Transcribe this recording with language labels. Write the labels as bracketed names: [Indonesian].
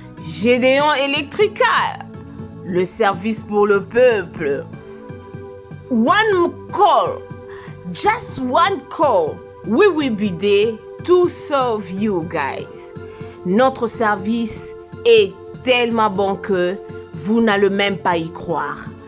[French] Gédéon Electrical, le service pour le peuple. [English] One call, just one call. We will be there to serve you guys. [French] Notre service est tellement bon que vous n'allez même pas y croire.